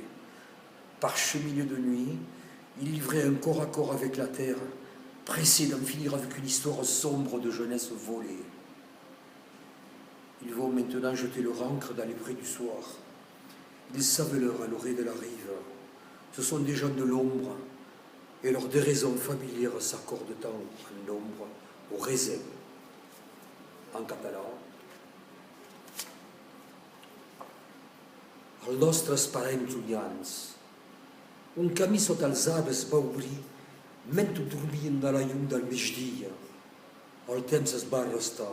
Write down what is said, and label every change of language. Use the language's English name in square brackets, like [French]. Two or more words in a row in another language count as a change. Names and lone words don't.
[French] Parcheminés de nuit, ils livraient un corps à corps avec la terre, pressés d'en finir avec une histoire sombre de jeunesse volée. Ils vont maintenant jeter leur ancre dans les prés du soir. Ils savent l'heure à l'orée de la rive. Ce sont des gens de l'ombre, et leurs déraisons familières s'accordent en ombre au raisin. [Catalan] En català. Els nostres parents llunyans. Un camí sota els arbres va obrir mentre dormien a la llum del migdia. El temps es va arrestar.